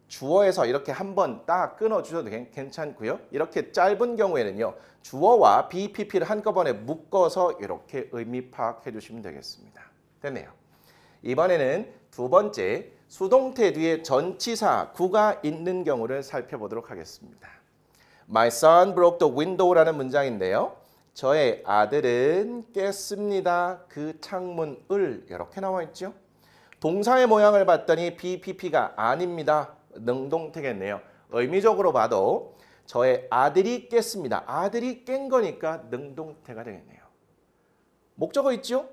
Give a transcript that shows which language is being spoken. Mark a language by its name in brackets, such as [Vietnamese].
[Korean] 주어에서 이렇게 한번 딱 끊어주셔도 괜찮고요. 이렇게 짧은 경우에는요. 주어와 BPP를 한꺼번에 묶어서 이렇게 의미 파악해 주시면 되겠습니다. 됐네요. 이번에는 두 번째 수동태 뒤에 전치사 구가 있는 경우를 살펴보도록 하겠습니다. [English] My son broke the window [Korean] 라는 문장인데요. 저의 아들은 깼습니다. 그 창문을 이렇게 나와 있죠. 동사의 모양을 봤더니 BPP가 아닙니다. 능동태겠네요. 의미적으로 봐도 저의 아들이 깼습니다. 아들이 깬 거니까 능동태가 되겠네요. 목적어 있죠?